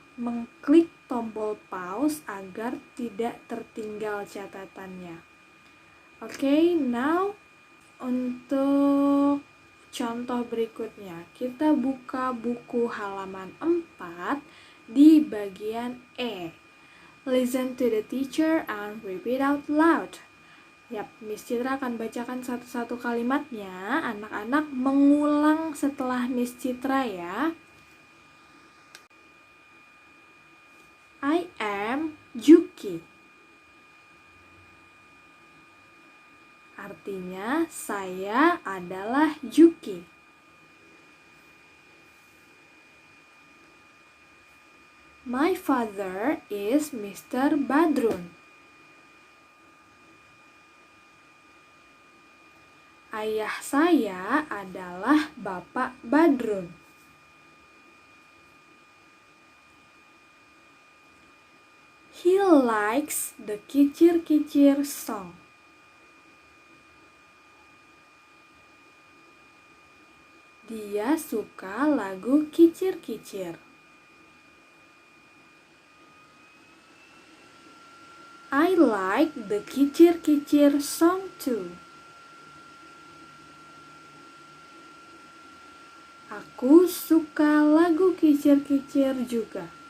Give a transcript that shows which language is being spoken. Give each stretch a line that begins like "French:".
Indonesian: mengklik tombol pause agar tidak tertinggal catatannya. Oke, now untuk contoh berikutnya, kita buka buku halaman 4 di bagian E.
English: Listen to the teacher and repeat out loud.
Indonesian: Yap, Miss Citra akan bacakan satu-satu kalimatnya. Anak-anak mengulang setelah Miss Citra ya.
English: I am Yuki.
Indonesian: Artinya, saya adalah Yuki.
English: My father is Mr. Badrun.
Indonesian: Ayah saya adalah Bapak Badrun.
English: He likes the Kicir-Kicir song.
Indonesian: Dia suka lagu Kicir-Kicir.
English: I like the Kicir-Kicir song too.
Indonesian: Aku suka lagu Kicir-Kicir juga.